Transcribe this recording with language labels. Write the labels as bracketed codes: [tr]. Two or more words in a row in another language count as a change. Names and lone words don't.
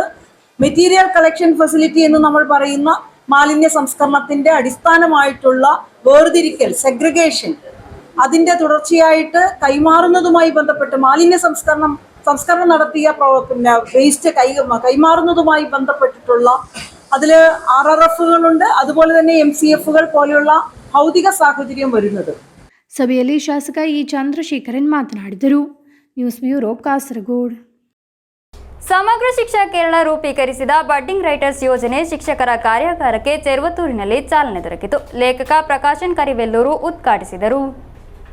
[en] material collection facility [ml] എന്ന് നമ്മൾ പറയുന്ന മാലിന്യ സംസ്കരണത്തിന്റെ അടിസ്ഥാനമായിട്ടുള്ള വേർതിരിക്കൽ, സെഗ്രിഗേഷൻ, അതിന്റെ തുടർച്ചയായിട്ട് കൈമാറുന്നതുമായി ബന്ധപ്പെട്ട് മാലിന്യ സംസ്കരണം നടത്തിയ വേസ്റ്റ് കൈമാറുന്നതുമായി ബന്ധപ്പെട്ടിട്ടുള്ള അതിൽ RRFകളുണ്ട്, അതുപോലെ തന്നെ MCFകൾ പോലെയുള്ള ഭൗതിക സാഹചര്യം വരുന്നത്. [kn] ಸಭೆಯಲ್ಲಿ ಶಾಸಕ ಇ ಚಂದ್ರಶೇಖರನ್ ಮಾತನಾಡಿದರು. ನ್ಯೂಸ್ ಬ್ಯೂರೋ, ಕಾಸರಗೋಡು. ಸಮಗ್ರ ಶಿಕ್ಷಾ ಕೇರಳ ರೂಪೀಕರಿಸಿದ ಬಡ್ಡಿಂಗ್ ರೈಟರ್ಸ್ ಯೋಜನೆ ಶಿಕ್ಷಕರ ಕಾರ್ಯಾಗಾರಕ್ಕೆ ಚೆರುವತ್ತೂರಿನಲ್ಲಿ ಚಾಲನೆ ದೊರಕಿತು. ಲೇಖಕ ಪ್ರಕಾಶನ್ ಕರಿವೆಲ್ಲೂರು ಉದ್ಘಾಟಿಸಿದರು.